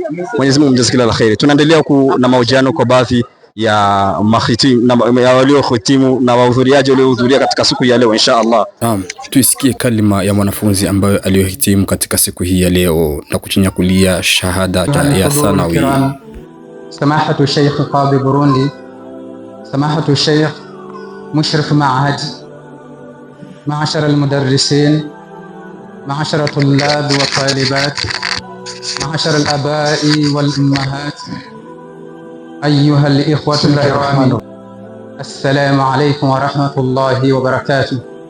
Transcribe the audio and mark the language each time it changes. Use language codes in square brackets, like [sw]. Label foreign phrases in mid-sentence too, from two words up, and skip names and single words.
[sw] Mwenyezi Mungu mjaze kila la kheri. Tunaendelea na mahojiano kwa baadhi ya mahitimu na waliohitimu na wahudhuriaji waliohudhuria katika siku ya leo [ar] إن شاء الله. [sw] Naam, tuisikie kalima ya mwanafunzi ambaye aliyohitimu katika siku hii ya leo na kuchinyakulia shahada ya thanawi. [ar] سماحة الشيخ قاضي بوروندي، سماحة الشيخ مشرف معهد، معاشر المدرسين، معاشر الطلاب والطالبات، معاشر الآباء والأمهات, أيها الإخوة الكرام، السلام عليكم ورحمة الله وبركاته.